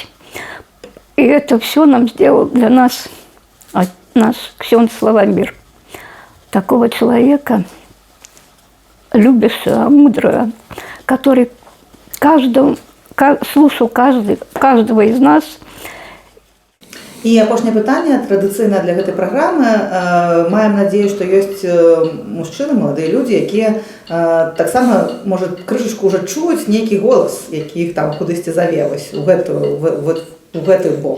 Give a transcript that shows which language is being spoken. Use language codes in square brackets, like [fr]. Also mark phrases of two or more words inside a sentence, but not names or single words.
[ru] И это все нам сделал для нас наш ксёндз Славомир. Такого человека, любящего, мудрого, который слушал каждого из нас. [be] І апошняе пытанне традыцыйна для гэтай праграмы. Маем надзею, што ёсць мужчыны, маладыя людзі, якія таксама, можа, крышачку ўжо чуюць нейкі голас, які іх там кудысьці заве у гэты бок.